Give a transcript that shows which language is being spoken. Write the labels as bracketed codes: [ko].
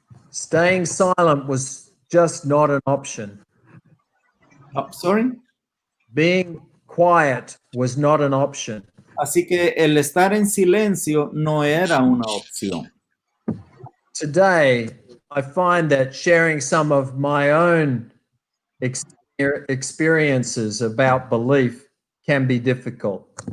[en] Staying silent was just not an option. Sorry. Being quiet was not an option. [es] Así que el estar en silencio no era una opción. [en] Today, I find that sharing some of my own experiences about belief can be difficult.